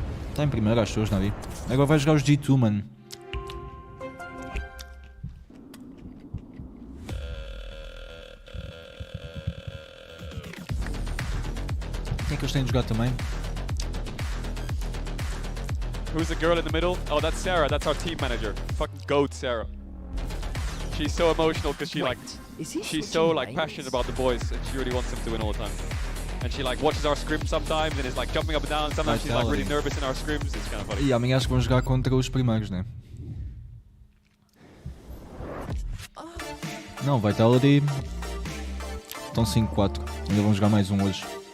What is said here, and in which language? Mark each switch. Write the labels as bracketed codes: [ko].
[pt] Está em primeiro, acho que Navi. Agora vai jogar os G2, mano. Quem é que eles têm de jogar também? [en] Who's the girl in the middle? Oh, that's Sarah. That's our team manager. Fucking goat, Sarah. She's so emotional because she's so like passionate about the boys and she really wants them to win all the time. And she like watches our scrims sometimes and is like jumping up and down. Sometimes she's like really nervous in our scrims. It's kind of funny. [pt] E amanhã acho que vão jogar contra os primeiros, né? Não, vai estar ali. Estão 5-4. Ainda vão jogar mais um hoje.